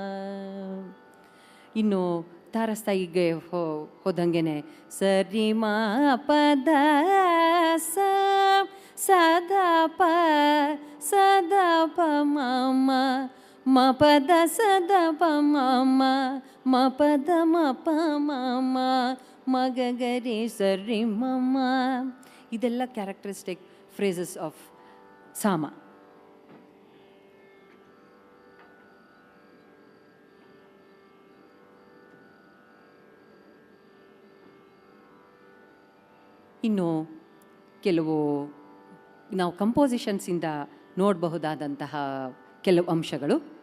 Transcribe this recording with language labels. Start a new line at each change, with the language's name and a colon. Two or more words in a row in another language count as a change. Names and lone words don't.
Kannada: ಇನ್ನು ತಾರಸ್ಥಾಯಿಗೆ ಹೋದಂಗೆ ಸರಿ ಮ ಪದ ಸ ಸದ ಪ ಸದ ಪ ಮ ಮ ಮ ಪದ ಸದ ಪ ಮ ಮ ಮ ಪದ ಮ ಪ ಮ ಮ ಮ ಗ ಗರಿ ಸರಿ ಮ ಮ.
English: ಇದೆಲ್ಲ characteristic phrases of Sama.
Kannada: ಇನ್ನು ಕೆಲವು ನಾವು ಕಂಪೋಸಿಷನ್ಸಿಂದ ನೋಡಬಹುದಾದಂತಹ ಕೆಲವು ಅಂಶಗಳು.